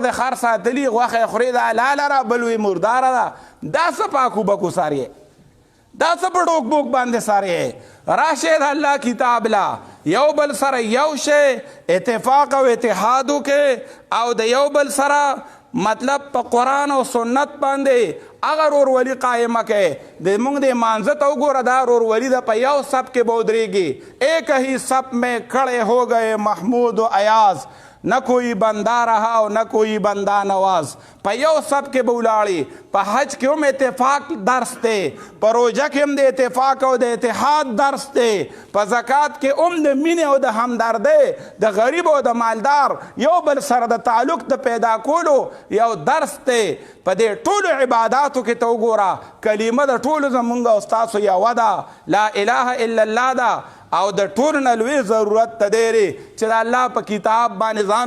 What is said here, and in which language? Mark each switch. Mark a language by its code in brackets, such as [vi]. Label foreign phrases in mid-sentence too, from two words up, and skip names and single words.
[ps] د خر ساتلي غوښه خورې د حلاله را بل وی مرداره ده دا څه پاکو بکو ساریې دا څه په ډوک بوک باندې ساریې راشئ د الله کتاب لا یو بل سره یو شی اتفاق او اتحاد وکړئ او د یو بل سره مطلب په قرآن او سنت باندې هغه رورولي قایمه کړئ د موږ د مانځه ته وګوره دا رورولي ده په یو سب کې به ودرېږي [ur] ایک ہی سب میں کھڑے ہو گئے محمود و ایاز نه کوئی بندہ رہا او نه کوئی بندہ نواز [ps] په یو سب کې به ولاړې په حج کې هم اتفاق درس دی په روژه کې هم د اتفاق او د اتحاد درس دی په زکات کې هم د مینې او د همدردۍ د غریب او د مالدار یو بل سره د تعلق د پیدا کولو یو درس دی په دې ټولو عباداتو کې ته وګوره کلمه د ټولو زمونږ او ستاسو یوه ده [ar] لا اله الا الله [ps] ده او د ټولو نه لوی ضرورت ته دی چې د الله په کتاب باندې ځان